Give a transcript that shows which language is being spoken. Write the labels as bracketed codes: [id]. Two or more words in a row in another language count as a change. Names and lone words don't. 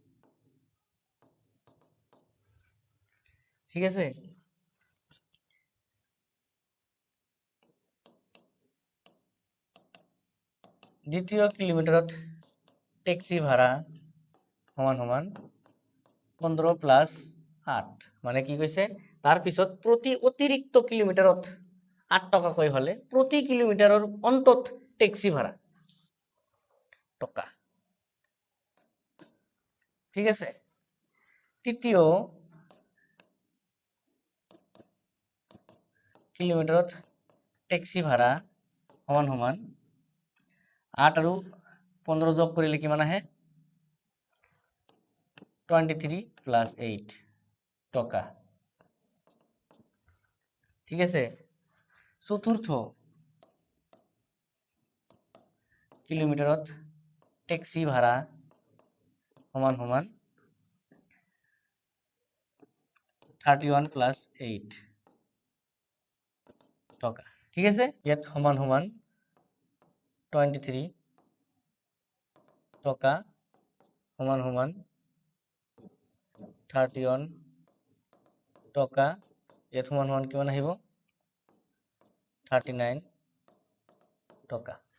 [as] ঠিক আছে, দ্বিতীয় কিলোমিটারত ট্যাক্সি ভাড়া সমান সমান 15 প্লাস 8, মানে কি কৈছে তার পিছত প্রতি অতিরিক্ত কিলোমিটারত 8 টাকাকৈ হলে প্রতি কিলোমিটারের অন্তত ট্যাক্সি ভাড়া টকা। ঠিক আছে, তৃতীয় কিলোমিটারত ট্যাক্সি ভাড়া সমান সমান 8 আৰু 15 যোগ কৰিলে কিমান আহে 23 প্লাস 8 টকা। ঠিক আছে, চতুর্থ কিলোমিটারত ট্যাক্সি ভাড়া সমান সমান 31 প্লাস 8 টকা। ঠিক আছে, ইয়াত সমান সমান 23 টকা সমান সমান 31 টকা, ইয়াত সমান সমান কিমান আহিব 39 টকা।